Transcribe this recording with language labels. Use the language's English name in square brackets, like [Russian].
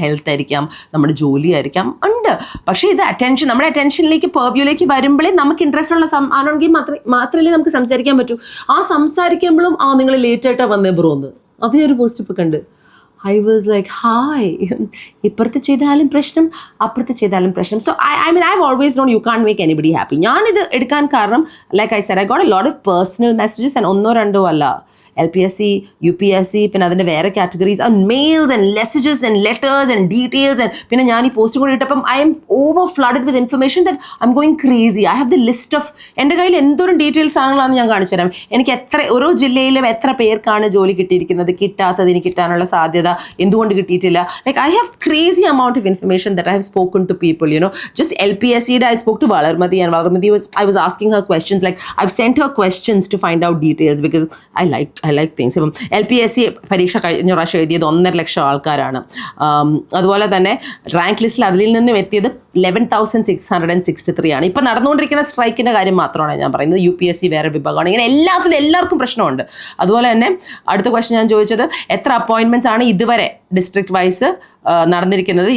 [Malayalam] Health ആയിരിക്കാം, നമ്മുടെ ജോലി ആയിരിക്കാം, ഉണ്ട്. പക്ഷേ ഇത് നമ്മുടെ അറ്റൻഷനിലേക്ക് പെർവ്യൂലേക്ക് വരുമ്പോഴേ നമുക്ക് ഇൻട്രസ്റ്റ് ഉള്ള ആണെങ്കിൽ മാത്രമല്ലേ നമുക്ക് സംസാരിക്കാൻ പറ്റൂ. ആ സംസാരിക്കുമ്പോഴും നിങ്ങൾ ലേറ്റ് ആയിട്ടാണ് വന്നേ ബ്രോ എന്ന് അത് ഞാനൊരു പോസ്റ്റ് ഇപ്പം കണ്ട്. [English] I was like, hi, [Malayalam] ഇപ്പുറത്ത് ചെയ്താലും പ്രശ്നം, അപ്പുറത്ത് ചെയ്താലും പ്രശ്നം. [English] So I mean, I've always known you can't make anybody happy. [Malayalam] ഞാനിത് എടുക്കാൻ കാരണം, [English] like I said, I got a lot of personal messages and [Malayalam] ഒന്നോ രണ്ടോ അല്ല, LPSC, UPSC, പിന്നെ അതിൻ്റെ വേറെ categories, [English] Mails and messages and letters and details. And [Malayalam] പിന്നെ ഞാൻ ഈ പോസ്റ്റ് കൂടി ഇട്ടപ്പം [English] I'm over flooded with information that I'm going crazy. I have the list of, [Malayalam] എൻ്റെ കയ്യിൽ എന്തോരം ഡീറ്റെയിൽസ് ആണെന്നുള്ളതാണ് ഞാൻ കാണിച്ചു തരാം. എനിക്ക് ഓരോ ജില്ലയിലും എത്ര പേർക്കാണ് ജോലി കിട്ടിയിരിക്കുന്നത്, കിട്ടാത്തതിന് കിട്ടാനുള്ള സാധ്യത, എന്തുകൊണ്ട് കിട്ടിയിട്ടില്ല. [English] Like I have crazy amount of information that I have spoken to people, just LPSC, I spoke to Valarmati, and Valarmati I was asking her questions, like I've sent her questions to find out details because I like things. [Malayalam] ഇപ്പം LPSC പരീക്ഷ കഴിഞ്ഞ പ്രാവശ്യം എഴുതിയത് 1.5 ലക്ഷം ആൾക്കാരാണ്. അതുപോലെ തന്നെ rank ലിസ്റ്റിൽ അതിൽ നിന്നും എത്തിയത് 11,663 ആണ്. ഇപ്പം നടന്നുകൊണ്ടിരിക്കുന്ന സ്ട്രൈക്കിൻ്റെ കാര്യം മാത്രമാണ് ഞാൻ പറയുന്നത്. UPSC വേറെ വിഭാഗമാണ്. ഇങ്ങനെ എല്ലാവർക്കും പ്രശ്നമുണ്ട്. അതുപോലെ തന്നെ അടുത്ത ക്വസ്റ്റ്യൻ ഞാൻ ചോദിച്ചത്, എത്ര അപ്പോയിൻമെൻറ്റ്സ് ആണ് ഇതുവരെ ഡിസ്ട്രിക്ട് വൈസ് നടന്നിരിക്കുന്നത്?